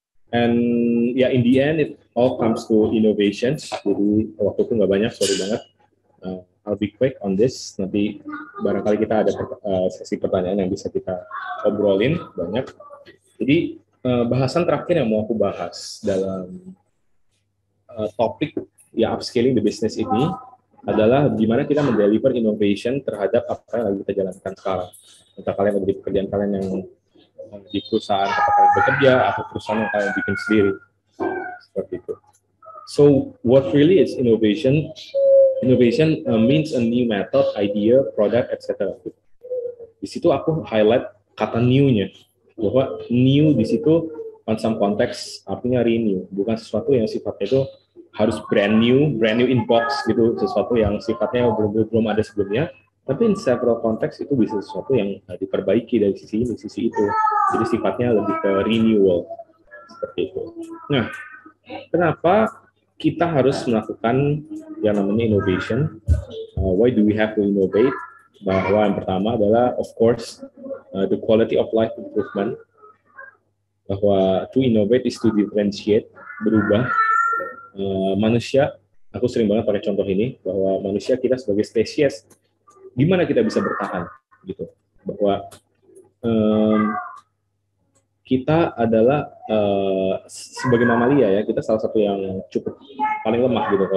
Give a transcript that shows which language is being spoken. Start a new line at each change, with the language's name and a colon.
English: And in the end it all comes to innovations.
Indonesian: Jadi waktuku nggak banyak,
English: sorry
Indonesian: banget.
English: I'll be quick on this.
Indonesian: Nanti barangkali kita ada sesi pertanyaan yang bisa kita obrolin banyak. Jadi bahasan terakhir yang mau aku bahas dalam topik
English: upscaling the business
Indonesian: ini adalah gimana kita mendeliver innovation terhadap apa yang lagi kita jalankan sekarang. Entah kalian ada di pekerjaan kalian yang di perusahaan tempat kalian bekerja atau perusahaan yang kalian bikin sendiri, seperti itu.
English: So what really is innovation? Innovation means a new method, idea, product, etc.
Indonesian: Di situ aku highlight kata new-nya, bahwa new di situ
English: on some context
Indonesian: artinya renew, bukan sesuatu yang sifatnya itu harus
English: brand new in box
Indonesian: gitu, sesuatu yang sifatnya belum ada sebelumnya. Tapi
English: in several
Indonesian: konteks itu bisa sesuatu yang diperbaiki dari sisi ini, sisi itu. Jadi sifatnya lebih ke renewal, seperti itu. Nah, kenapa kita harus melakukan yang namanya innovation?
English: Why do we have to innovate?
Indonesian: Bahwa yang pertama adalah,
English: of course, the quality of life improvement.
Indonesian: Bahwa
English: to innovate is to differentiate,
Indonesian: berubah. Manusia, aku sering banget pakai contoh ini, bahwa manusia kita sebagai spesies, gimana kita bisa bertahan gitu, bahwa kita adalah sebagai mamalia ya, kita salah satu yang cukup paling lemah gitu.